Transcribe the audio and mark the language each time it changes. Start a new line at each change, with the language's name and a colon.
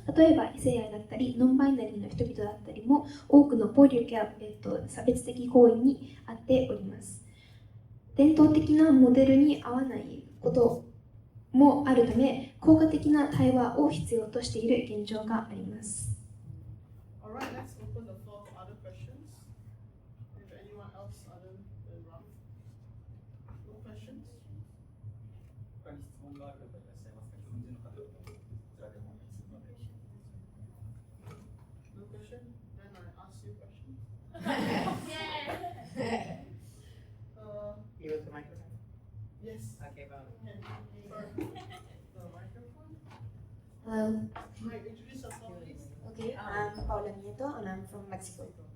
Japanese: 例えば異性愛だったりノンバイナリーの人々だったりも多くの暴力や、差別的行為に遭っております。伝統的なモデルに合わないこともあるため、効果的な対話を必要としている現状があります。
English: Alright, let's open the floor for other questions. If anyone else other than Ralph. No questions?
Japanese: 他に質問がある方いらっしゃいますか？日本人の方々こちらでもお願いするので。
English: No question? Then I ask you questions. You want the microphone? Yes. Okay, well. The microphone. Hello. Mike, introduce yourself, please. Okay, I'm Paula Nieto and I'm from Mexico.